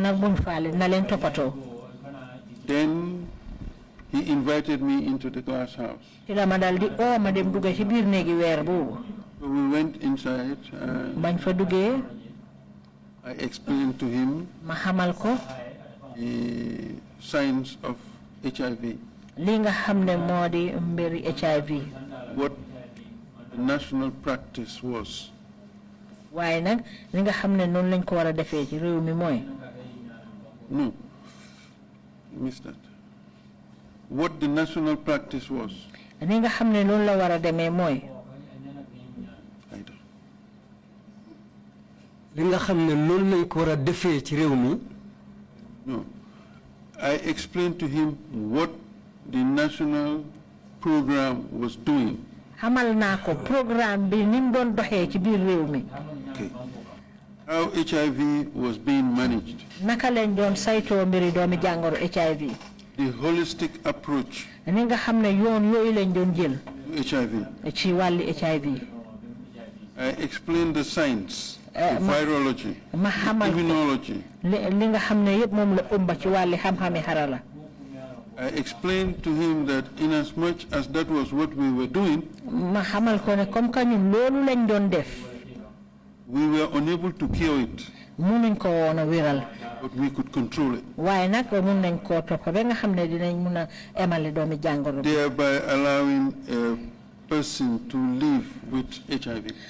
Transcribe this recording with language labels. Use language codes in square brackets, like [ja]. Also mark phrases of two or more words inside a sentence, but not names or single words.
[en] Then he invited me into the glass house. So we went inside. I explained to him the signs of HIV. [wo] li nga xamne modi mbiri HIV [en] what the national practice was. [wo] Waaye nag li nga xamne non lañ ko wara defé ci réew mi moy [en] No, missed that. What the national practice was. [wo] li nga xamne non la wara démé moy li nga xamne non lañ ko wara defé ci réew mi. [en] No, I explained to him what the national program was doing. [wo] xamal naa ko programme bi nim doon doxee ci biir réew mi. [en] Okay. How HIV was being managed. [wo] Naka lañ doon saytoo mbiri doomi jàngoro HIV. [en] The holistic approach. [wo] ni nga xam ne yoon yooyu lañ doon jël. [en] HIV. [wo] ci wàlli HIV. [en] I explained the science, the virology, immunology. [wo] li nga xam ne yëpp moom la ëmba ci wàlli xam-xami xarala. [en] I explained to him that in as much as that was what we were doing, we were unable to cure it, but we could control it, thereby allowing a person to live with HIV.